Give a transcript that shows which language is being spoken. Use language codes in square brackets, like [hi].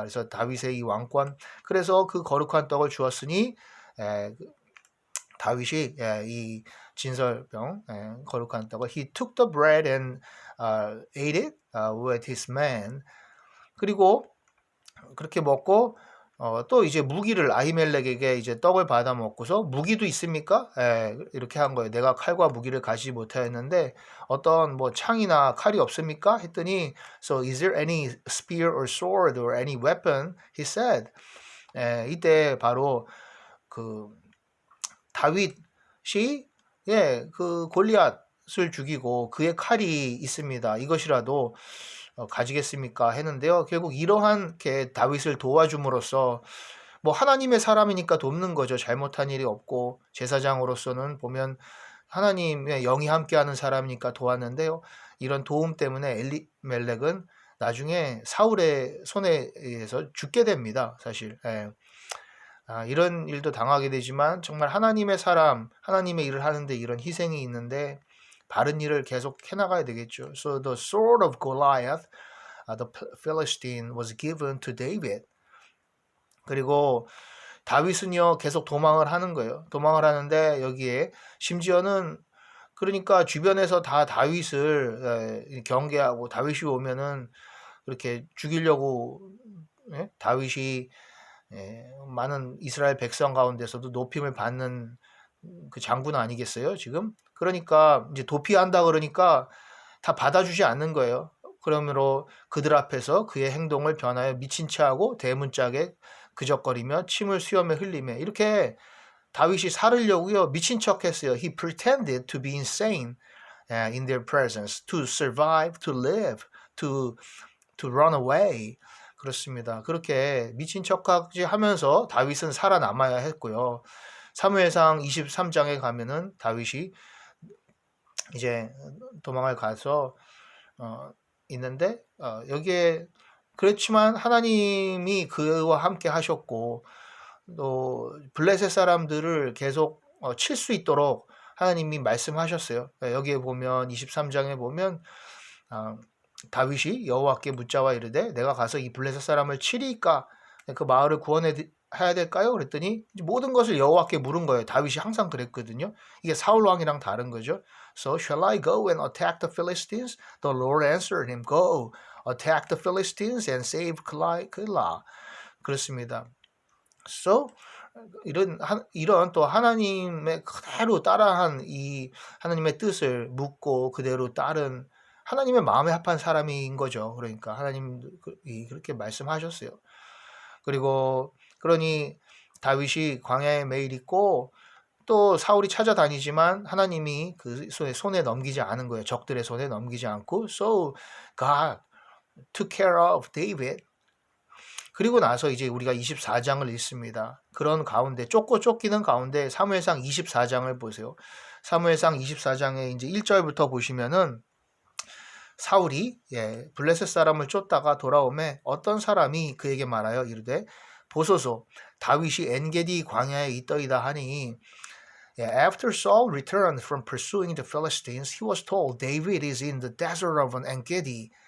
[ko] 그래서 다윗의 이 왕권 그래서 그 거룩한 떡을 주었으니 다윗이 이 진설병 거룩한 떡을 [en] He took the bread and ate it with his men. [ko] 그리고 그렇게 먹고 또 이제 무기를 아히멜렉에게 이제 떡을 받아 먹고서 무기도 있습니까? 이렇게 한 거예요. 내가 칼과 무기를 가지지 못하였는데 어떤 뭐 창이나 칼이 없습니까? [en] 했더니 So is there any spear or sword or any weapon? He said. [ko] 이때 바로 그 다윗이 그 골리앗을 죽이고 그의 칼이 있습니다. 이것이라도 가지겠습니까? 했는데요. 결국 이러한 게 다윗을 도와줌으로써 뭐 하나님의 사람이니까 돕는 거죠. 잘못한 일이 없고 제사장으로서는 보면 하나님의 영이 함께하는 사람이니까 도왔는데요. 이런 도움 때문에 엘리멜렉은 나중에 사울의 손에 의해서 죽게 됩니다. 사실. 이런 일도 당하게 되지만 정말 하나님의 사람, 하나님의 일을 하는데 이런 희생이 있는데 바른 일을 계속 해나가야 되겠죠. [en] So the sword of Goliath, the Philistine, was given to David. [ko] 그리고 다윗은요 계속 도망을 하는 거예요. 도망을 하는데 여기에 심지어는 그러니까 주변에서 다 다윗을 경계하고 다윗이 오면은 그렇게 죽이려고 다윗이 많은 이스라엘 백성 가운데서도 높임을 받는 그 장군 아니겠어요, 지금? 그러니까 이제 도피한다 그러니까 다 받아주지 않는 거예요. 그러므로 그들 앞에서 그의 행동을 변하여 미친 체하고 대문짝에 그적거리며 침을 수염에 흘리며 이렇게 다윗이 살으려고요 미친 척했어요. [en] He pretended to be insane in their presence, to survive, to live, to run away. [ko] 그렇습니다. 그렇게 미친 척까지 하면서 다윗은 살아남아야 했고요. 사무엘상 23장에 가면은 다윗이 이제 도망을 가서 있는데 여기에 그렇지만 하나님이 그와 함께 하셨고 또 블레셋 사람들을 계속 칠 수 있도록 하나님이 말씀하셨어요. 여기에 보면 23장에 보면 다윗이 여호와께 묻자와 이르되 내가 가서 이 블레셋 사람을 치리까 그 마을을 구원해 해야 될까요? 그랬더니 모든 것을 여호와께 물은 거예요. 다윗이 항상 그랬거든요. 이게 사울 왕이랑 다른 거죠. [en] So shall I go and attack the Philistines? The Lord answered him, Go, attack the Philistines and save Keilah. [ko] 그렇습니다. So 이런 또 하나님의 그대로 따라한 이 하나님의 뜻을 묻고 그대로 따른 하나님의 마음에 합한 사람인 거죠. 그러니까 하나님 그렇게 말씀하셨어요. 그리고 그러니 다윗이 광야에 매일 있고 또 사울이 찾아다니지만 하나님이 그 손에 넘기지 않은 거예요. 적들의 손에 넘기지 않고 [en] So God took care of David. [ko] 그리고 나서 이제 우리가 24장을 읽습니다. 그런 가운데 쫓기는 가운데 사무엘상 24장을 보세요. 사무엘상 24장에 이제 1절부터 보시면은 사울이 블레셋 사람을 쫓다가 돌아오매 어떤 사람이 그에게 말하여 이르되 보소서 다윗이 엔게디 광야에 있더이다 하니 [en] After Saul returned from pursuing the Philistines, he was told David is in the desert of En-gedi.